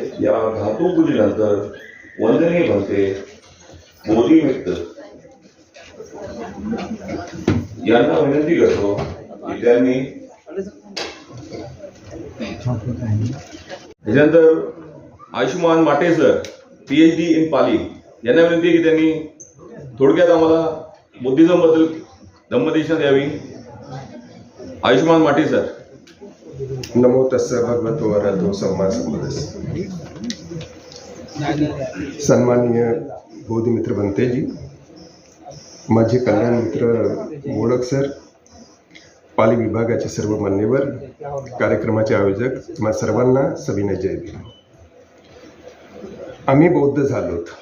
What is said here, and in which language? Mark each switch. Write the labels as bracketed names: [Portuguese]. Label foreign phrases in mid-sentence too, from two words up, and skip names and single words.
[Marathi] या धातू पूजनानंतर वंदनीय भंते मोदी मित्र यांना विनंती करतो की त्यांनी त्याच्यानंतर आयुष्मान माटे सर [English] PhD in [Marathi] पाली यांना विनंती की त्यांनी थोडक्यात आम्हाला बुद्धिझम बद्दल धम्मदेशना द्यावी. आयुष्मान माटे सर. [Pali] नमो तस्स भगवतो अरहतो सम्मा संबुद्धस्स. [Marathi] सन्माननीय बोधिमित्र भंतेजी, माझे कल्याण मित्र मोडक सर, पाली विभागाचे सर्व मान्यवर, कार्यक्रमाचे आयोजक, तुम्हा सर्वांना सविनय जय भीम. आम्ही बौद्ध झालोत.